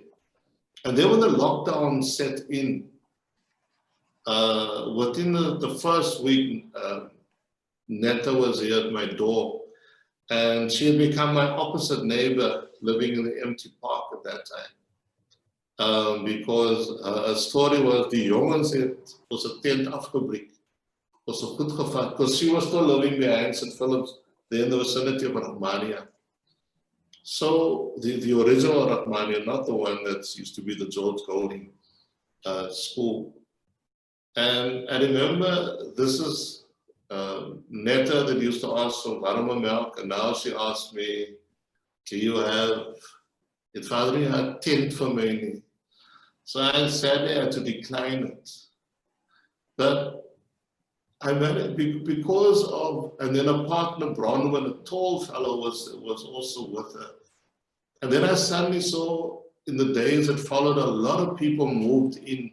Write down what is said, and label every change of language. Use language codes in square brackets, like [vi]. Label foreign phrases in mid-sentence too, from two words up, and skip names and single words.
[en] And then when the lockdown set in, within the first week, Netta was here at my door, and she had become my opposite neighbor living in the empty park at that time. Because her story was, [af] die jongens het ons 'n tent afgebreek. Ons het goed gevat, [en] because she was still living behind St. Philip's, there in the vicinity of Rahmania. So the original Rahmania, not the one that used to be the George Golding school. And I remember this is Netta that used to ask for warme milk, and now she asked me, do you have, [af] het vader nie 'n tent vir my nie. [en] So I sadly had to decline it. But I managed, because of, and then a partner, Bronwyn, a tall fellow, was also with her. And then I suddenly saw, in the days that followed, a lot of people moved in.